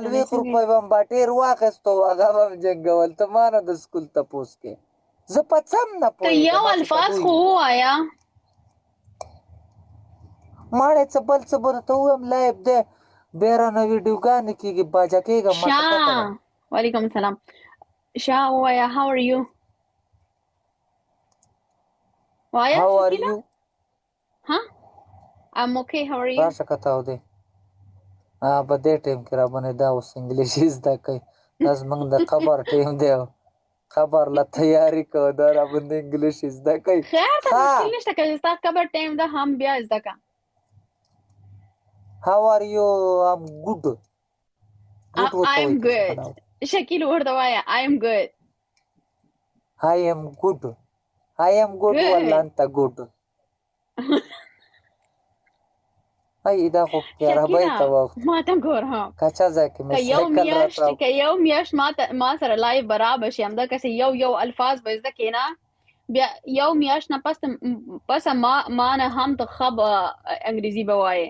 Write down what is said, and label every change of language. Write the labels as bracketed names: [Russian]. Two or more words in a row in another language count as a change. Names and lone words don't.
[Pashto] 40 روپۍ به م بټیر واخیستو هغه به م جنګول ته ما نه د سکول تپوس کې زه په څه هم نه ته یو پوهېږم الفاظ خو ووایه. ماړې څه بل څه به درته ووایم لایب دی بیا رانه ویډیوګانې کېږي باجه کېږم ما ته پته ده. [Arabic] وعلیکم السلام. [English] ووایه how are you؟ [Pashto] وایه [English] How are شکیله. you؟ ها I'm okay how are you؟ [Pashto] راشه که تاودې په دې ټایم کې را باندې دا اوس انګلیشي زده کوي دا زموږ د قبر ټایم دی قبر له تیاري کوه دا را باندې انګلیشي زده کوي. خیر ته مشکل نشته که ستا قبر ټایم ده هم بیا زده که. [English] How are you؟ I'm good. I am good. [Pashto] شکیل ورته وایه [English] I am good. I am good. I am good [Arabic] والله انت [English] good. [Pashto] ای دا خو پیارابۍ ته وخت ما ته ګوره کچا ځای کې مې سایکل راته که یو میاشت ما سره لایو برابر شي همدغسې یو الفاظ به زده کړې نه بیا یو میاشت نه پسه ما نه هم ته ښه به انګریزي به وایې.